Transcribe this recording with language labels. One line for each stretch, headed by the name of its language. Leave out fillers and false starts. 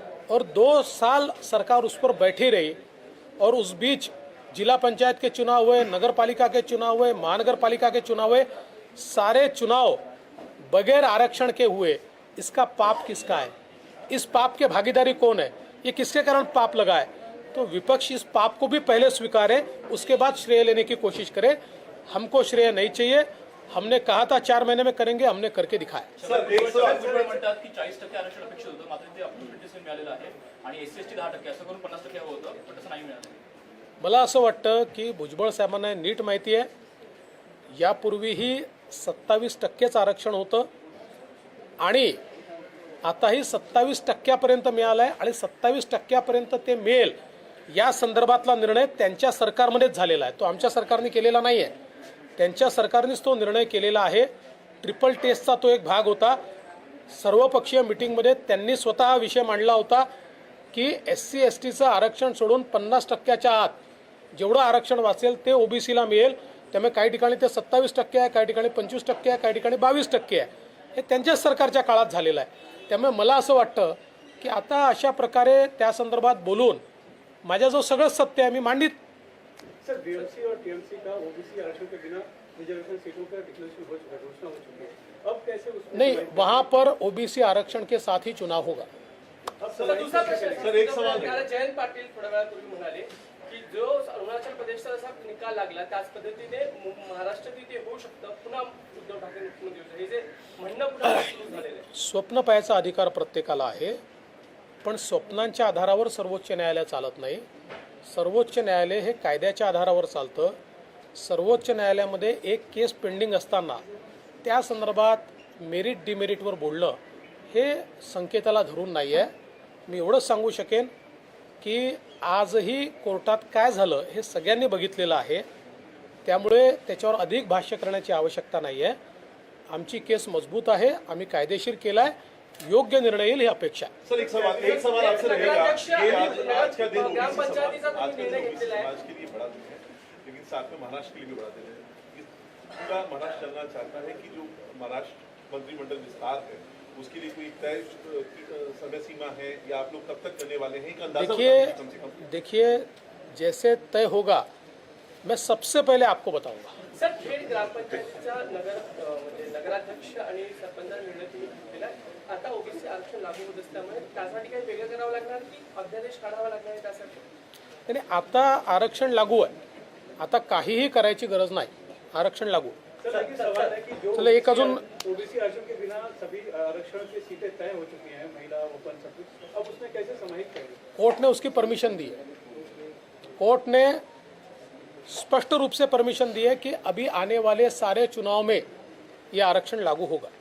Hindi: और 2 साल सरकार उस पर बैठी रही और उस बीच जिला पंचायत के चुनाव हुए, नगर पालिका के चुनाव हुए, महानगर पालिका के चुनाव हुए, सारे चुनाव बगैर आरक्षण के हुए। इसका पाप किसका है? इस पाप के भागीदारी कौन है? ये किसके कारण पाप लगा है? तो विपक्ष इस पाप को भी पहले स्वीकारे, उसके बाद श्रेय लेने की कोशिश करे। हमको श्रेय नहीं चाहिए। हमने कहा था 4 महीने में करेंगे, हमने करके दिखाया।
Marathi: सर
Hindi: एक सवाल
Marathi: म्हणतात की 40% आरक्षण अपेक्षित होतं, मात्र ते अप्रोप्रिएटेशन मिळालेलं आहे आणि SC/ST 10% असं करून 50% हवं होतं, पण तसं नाही मिळालं। मला असं वाटतं की भुजबळ साहेबांना नीट माहिती आहे, यापूर्वीही 27%च आरक्षण होतं आणि आताही 27%पर्यंत मिळालं आहे आणि 27%पर्यंत ते मिळेल या संदर्भातला निर्णय त्यांच्या सरकारमध्येच झालेला आहे। तो आमच्या सरकारने केलेला नाही आहे, त्यांच्या सरकारनेच तो निर्णय केलेला आहे। ट्रिपल टेस्टचा तो एक भाग होता। सर्वपक्षीय मिटिंगमध्ये त्यांनी स्वतः हा विषय मांडला होता की SC/STचं आरक्षण सोडून 50%च्या आत जेवढं आरक्षण वाचेल ते OBCला मिळेल। त्यामुळे काही ठिकाणी ते 27% आहे, काही ठिकाणी 25% आहे, काही ठिकाणी 22% आहे। हे त्यांच्याच सरकारच्या काळात झालेलं आहे। त्यामुळे मला असं वाटतं की आता अशा प्रकारे त्या संदर्भात बोलून माझ्याजवळ सगळंच सत्य आहे, मी मांडित।
Hindi: सर BMC और TMC का OBC आरक्षण के बिना रिजर्वेशन सीटों का डिक्लेरेशन हो चुका है, घोषणा हो चुकी है। अब कैसे उसमें नहीं, वहाँ पर OBC आरक्षण के साथ ही चुनाव होगा। सर, दूसरा प्रश्न
Marathi: सर, एक सवाल आहे। आपल्याला जयंत पाटील थोड्या वेळापूर्वी म्हणाले की जो अरुणाचल प्रदेशचा जसा निकाल लागला त्याच पद्धतीने महाराष्ट्रात ते होऊ शकतं, पुन्हा उद्धव ठाकरे मुख्यमंत्री होतील, हे जे म्हणणं पुन्हा सुरू झालेलं आहे। स्वप्न पाहायचा अधिकार प्रत्येकाला आहे, पण स्वप्नांच्या आधारावर सर्वोच्च न्यायालय चालत नाही। सर्वोच्च न्यायालय हे कायद्याच्या आधारावर चालतं। सर्वोच्च न्यायालयामध्ये एक केस पेंडिंग असताना त्या संदर्भात मेरिट डिमेरिटवर बोलणं हे संकेताला धरून नाही आहे। मी एवढंच सांगू शकेन की आजही कोर्टात काय झालं हे सगळ्यांनी बघितलेलं आहे, त्यामुळे त्याच्यावर अधिक भाष्य करण्याची आवश्यकता नाही आहे। आमची केस मजबूत आहे, आम्ही कायदेशीर केला आहे, योग्य निर्णय येईल ही अपेक्षा आहे।
Hindi: सर एक सवाल आपसे रहेगा कि आज का दिन
Marathi: ग्राम पंचायतीचा
Hindi: आज का
Marathi: निर्णय
Hindi: दिन
Marathi: घेतलेला आहे।
Hindi: समाज के लिए बड़ा दिन है, लेकिन साथ में महाराष्ट्र के लिए भी बड़ा दिन है। कि पूरा महाराष्ट्र चलना चाहता है कि जो महाराष्ट्र मंत्रिमंडल विस्तार है उसके लिए कोई तय समय सीमा है या आप लोग कब तक करने वाले हैं, एक अंदाजा बताइए कम से कम। देखिए जैसे तय होगा मैं सबसे पहले आपको बताऊंगा।
Marathi: सर, खेड ग्रामपंचायतीचा नगराध्यक्ष आणि सरपंच निर्णय तुम्ही घेतलेला आहे। आता OBC आरक्षण लागू होत असल्यामुळे त्यासाठी काही वेगळं करावं लागणार की अध्यादेश काढावा लागणार आहे त्यासाठी? आणि आता आरक्षण लागू आहे, आता काहीही करायची गरज नाही, आरक्षण लागू।
Hindi: सर एक सवाल है कि जो
Marathi: चलो एक अजून
Hindi: OBC आरक्षण के बिना सभी आरक्षण की सीटें तय हो चुकी हैं, महिला ओपन सब कुछ, अब उसमें कैसे समाहित करेंगे? कोर्ट ने उसकी परमिशन दी है। कोर्ट ने स्पष्ट रूप से परमिशन दी है कि अभी आने वाले सारे चुनाव में ये आरक्षण लागू होगा।